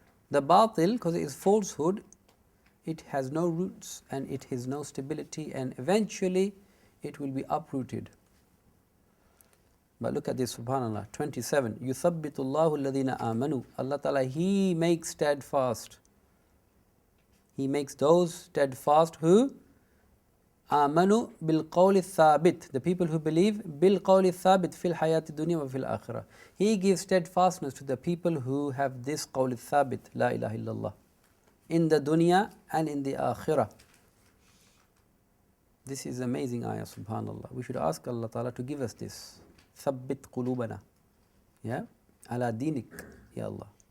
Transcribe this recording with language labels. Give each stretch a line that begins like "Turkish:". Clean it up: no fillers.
English: The batil, because it is falsehood, it has no roots and it has no stability, and eventually it will be uprooted. But look at this, subhanallah, 27.
Arabic: يُثَبِّتُ اللَّهُ الَّذِينَ آمَنُوا.
English: Allah Ta'ala, He makes steadfast. He makes those steadfast who
Arabic: آمَنُوا بِالْقَوْلِ الثَّابِتِ.
English: The people who believe
Arabic: بِالْقَوْلِ الثَّابِتِ فِي الْحَيَاةِ الدُّنْيَا وَفِي الْآخِرَةِ.
English: He gives steadfastness to the people who have this
Arabic: قَوْلِ الثَّابِتِ,
English: La ilaha illallah, in the dunya and in the akhirah. This is amazing ayah, subhanallah. We should ask Allah Ta'ala to give us this.
Arabic: ثبت قلوبنا, yeah, ala dinik, ya Allah.